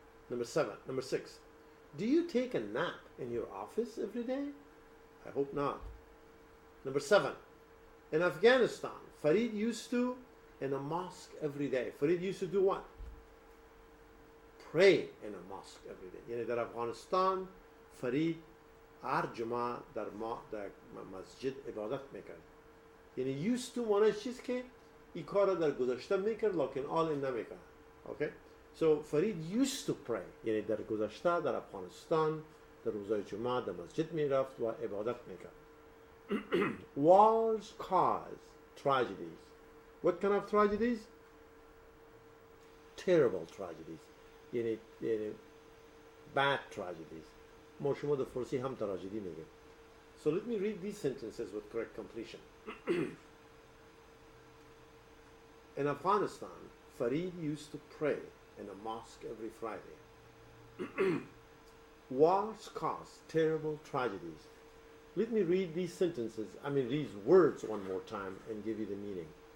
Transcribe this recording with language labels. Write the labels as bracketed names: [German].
[English] Number 6. Do you take a nap in your office every day? I hope not. Number 7. In Afghanistan, Farid used to in a mosque every day. Farid used to do what? Pray in a mosque every day. [Persian] یعنی در افغانستان فرید هر جمعه در مسجد عبادت میکرد. یعنی used to معنی چیست که این کار در گذشته میکرد لکن حال نمیکرد. [English] Okay? So Farid used to pray. [Persian] یعنی در گذشته در افغانستان در روزهای جمعه در مسجد میرفت و عبادت میکرد. [English] Wars cause tragedies. What kind of tragedies? Terrible tragedies. یعنی bad tragedies. [Persian] ما شما در فارسی هم تراژدی میگیم. [English] So let me read these sentences with correct completion. In Afghanistan, Farid used to pray in a mosque every Friday. Wars cause terrible tragedies. Let me read these sentences, these words one more time and give you the meaning.